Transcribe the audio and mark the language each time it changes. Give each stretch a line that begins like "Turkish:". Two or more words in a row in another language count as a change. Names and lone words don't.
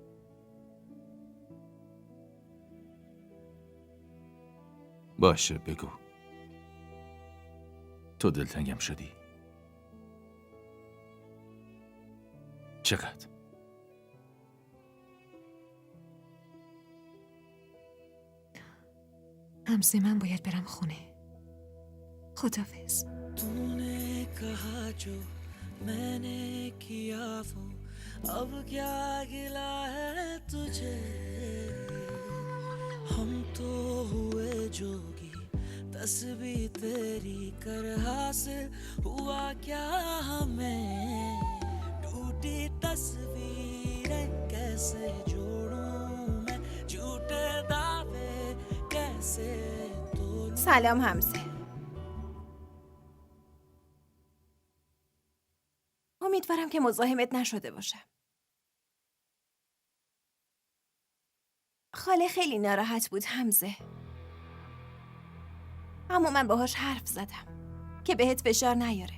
Persian: باشه بگو، تو دلتنگم شدی؟ چقدر؟ همزه، من باید برم خونه. خداحافظ.
Hindi: तूने कहा जो मैंने किया वो अब क्या गिला है तुझे हम तो हुए जोगी तस्वीर तेरी कर हासिल हुआ क्या हमें टूटी तस्वीरें कैसे जोड़ूं मैं झूठे दावे कैसे तोड़ूं
Persian: سلام همزه. امیدوارم که مزاحمت نشده باشم. خاله خیلی ناراحت بود همزه. اما من باهاش حرف زدم که بهت فشار نیاره.